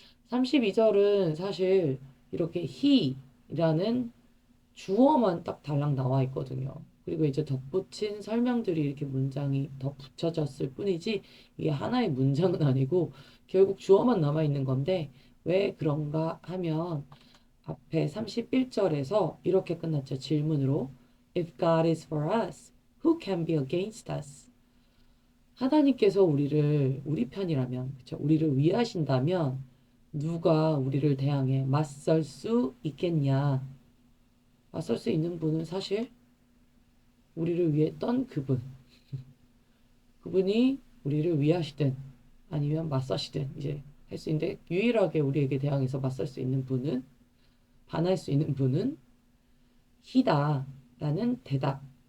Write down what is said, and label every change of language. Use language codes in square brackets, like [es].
[ko] 32절은 사실 이렇게 he라는 주어만 딱 달랑 나와 있거든요. 그리고 이제 덧붙인 설명들이 이렇게 문장이 덧붙여졌을 뿐이지 이게 하나의 문장은 아니고 결국 주어만 남아 있는 건데 왜 그런가 하면 앞에 31절에서 이렇게 끝났죠. 질문으로 [en] If God is for us, who can be against us? [ko] 하나님께서 우리 편이라면, 그쵸? 우리를 위하신다면 누가 우리를 대항해 맞설 수 있겠냐? 맞설 수 있는 분은 사실 우리를 위했던 그분. 그분이 우리를 위하시든 아니면 맞서시든 이제 할 수 있는데 유일하게 우리에게 대항해서 맞설 수 있는 분은 반할 수 있는 분은 히다라는 대답.